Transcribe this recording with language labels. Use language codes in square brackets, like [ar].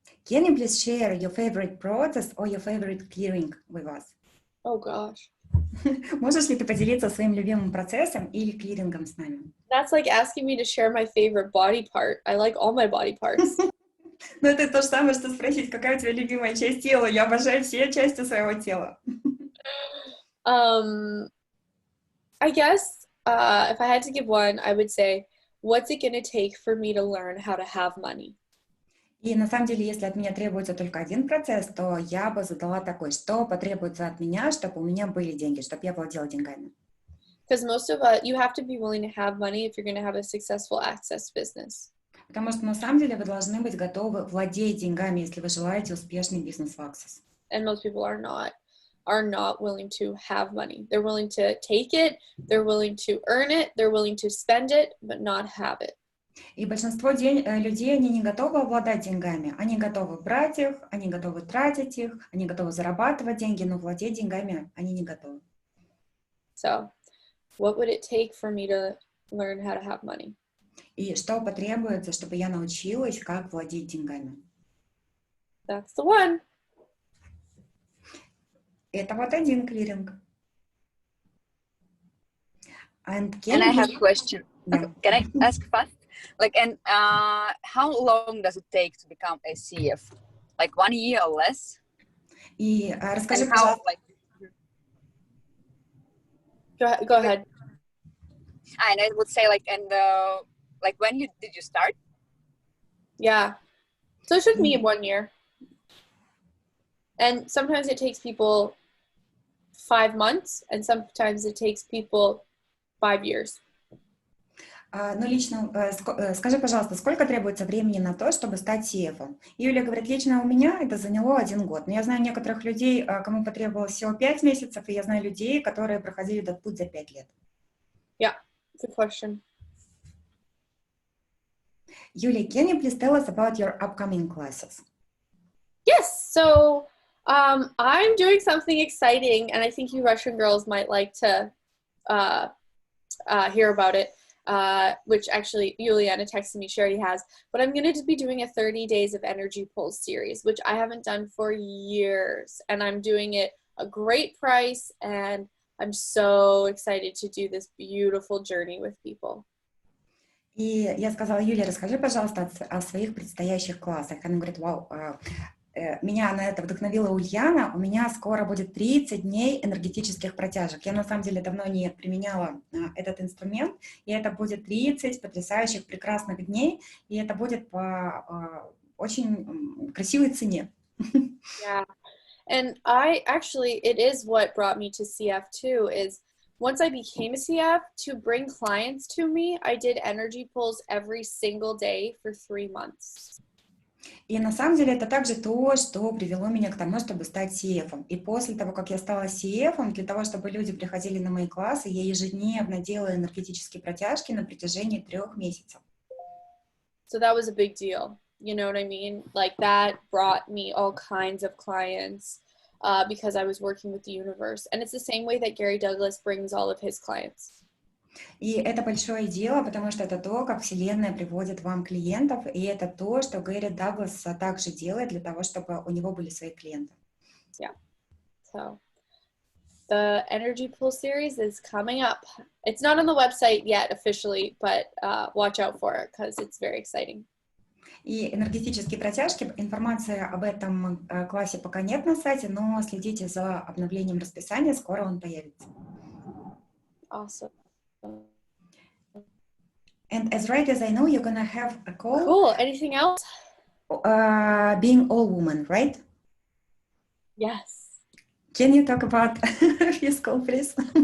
[en] Can you please share your favorite process or your favorite clearing with us? Oh gosh. [ru] Можешь ли ты поделиться своим любимым процессом или клирингом с нами? [en] That's like asking me to share my favorite body part. I like all my body parts. [ru] Ну, это то же самое, что спросить, какая у тебя любимая часть тела. Я обожаю все части своего тела. [en] I guess if I had to give one, I would say, what's it gonna take for me to learn how to have money? [ru] И на самом деле, если от меня требуется только один процесс, то я бы задала такой, что потребуется от меня, чтобы у меня были деньги, чтобы я владела деньгами. [en] Because most of you have to be willing to have money if you're gonna have a successful access business. [ru] Потому что на самом деле вы должны быть готовы владеть деньгами, если вы желаете успешный бизнес в Access. [en] And most people are not willing to have money. They're willing to take it, they're willing to earn it, they're willing to spend it, but not have it. [ru] И большинство людей, они не готовы обладать деньгами. Они готовы брать их, они готовы тратить их, они готовы зарабатывать деньги, но владеть деньгами они не готовы. [en] So, what would it take for me to learn how to have money? [ru] И что потребуется, чтобы я научилась, как владеть деньгами? [en] That's the one. [ru] Это вот один клиринг. [en] And I have a question. Yeah. Okay, can I ask fast? Like, and how long does it take to become a CF? Like 1 year or less? [ru] И расскажи, [en] And how, [ru] пожалуйста. [en] like, Go ahead. and I would say like, and like when did you start? Yeah. So it took me 1 year. And sometimes it takes people 5 months, and sometimes it takes people 5 years. [ru] Ну, лично, скажи, пожалуйста, сколько требуется времени на то, чтобы стать CF? Юлия говорит, лично у меня это заняло 1 год. Но я знаю некоторых людей, кому потребовалось всего 5 месяцев, и я знаю людей, которые проходили этот путь за 5 лет. [en] Yeah, good question. Юлия, can you please tell us about your upcoming classes? Yes, so I'm doing something exciting, and I think you Russian girls might like to hear about it. Which actually Juliana texted me, she already has, but I'm going to be doing a 30 days of energy pulse series, which I haven't done for years, and I'm doing it a great price, and I'm so excited to do this beautiful journey with people. [ru] И я сказала, Юлия, расскажи, пожалуйста, о своих предстоящих классах. Она говорит, вау, меня на это вдохновила Ульяна, у меня скоро будет 30 дней энергетических протяжек. Я на самом деле давно не применяла этот инструмент, и это будет 30 потрясающих, прекрасных дней, и это будет по очень красивой цене. [en] Yeah, and it is what brought me to CF too, is once I became a CF, to bring clients to me, I did energy pulls every single day for 3 months. [ru] И на самом деле это также то, что привело меня к тому, чтобы стать CF. И после того, как я стала CF, для того, чтобы люди приходили на мои классы, я ежедневно делала энергетические протяжки на протяжении 3 месяцев. [en] So that was a big deal. You know what I mean? Like that brought me all kinds of clients because I was working with the universe. And it's the same way that Gary Douglas brings all of his clients. [ru] И это большое дело, потому что это то, как Вселенная приводит вам клиентов, и это то, что Гэри Даглас также делает для того, чтобы у него были свои клиенты. [en] Yeah. So the Energy Pool series is coming up. It's not on the website yet officially, but watch out for it because it's very exciting. [ru] И энергетические протяжки, информации об этом классе пока нет на сайте, но следите за обновлением расписания, скоро он появится. [en] Awesome. And as right as I know, you're gonna have a call. Cool. Anything else? Being all woman, right? Yes. Can you talk about his call, please?